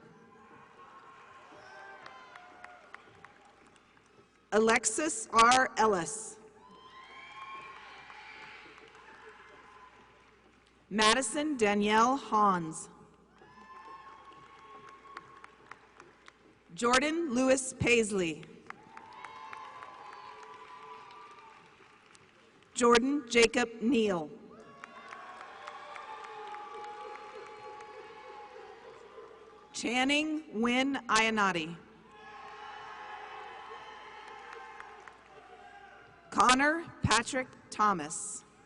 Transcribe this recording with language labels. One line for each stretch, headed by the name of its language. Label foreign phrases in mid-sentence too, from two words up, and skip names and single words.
English: Alexis R. Ellis. Madison Danielle Hans. Jordan Lewis Paisley. Jordan Jacob Neal. Channing Wynn Iannotti. Connor Patrick Thomas.